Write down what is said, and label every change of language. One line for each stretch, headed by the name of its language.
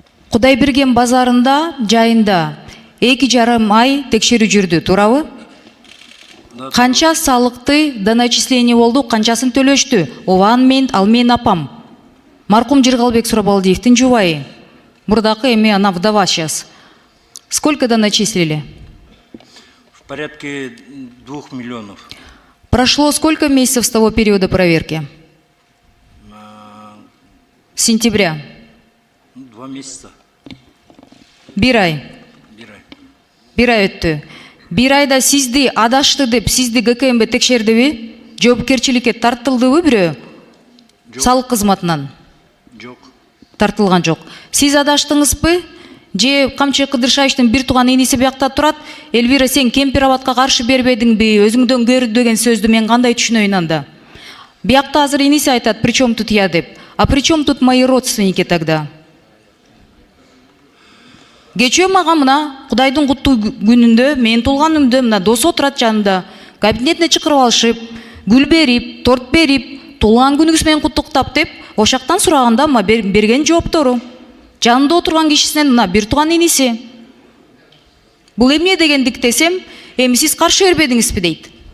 Kyrgyz: Кудайберген базарында, жайында 2,5 ай текшерүү жүрдү, туурабы? Канча салыкты доначисление болду, канчасын төлөштү? Ал мен апам. Маркум Жыргалбек Сурабалдиевдин жубайы. Мурдакы эми ана
Russian: вдова сейчас. Сколько доначислили? В порядке 2 миллионов. Прошло сколько месяцев с того периода проверки? С сентября. 2 месяца.
Kyrgyz: Бир ай. Бир ай өттү. Бир айда сизди адашты деп, сизди ГКМБ текшердиби? Жоопкерчиликке тартылдыбы бирөө? Салык кызматынан? Жок. Тартылган жок. Сиз адаштыңызбы? Же Камчы Кыдыршаевичтин бир тууган иниси биякта турат. Элвира, сен кемпир-абадка каршы бербедиңби? Өзүңдөн көрдү деген сөздү мен кандай түшүнөйүн анда? Биякта азыр иниси айтат,
Russian: причем тут я
Kyrgyz: деп.
Russian: А причем тут мои родственники тогда?
Kyrgyz: Кечөө мага мына Кудайдын куттуу күнүндө, мен туулганымда мына досу отурат жанында, кабинетине чакырып алышып, гүл берип, торт берип, туулган күнүңүз менен куттуктап деп, ошактан сураганда ма берген жооптору. Жанында отурган кишисинен мына бир тууган иниси. Бул эмне дегендик десем, эми сиз каршы бербедиңизби дейт.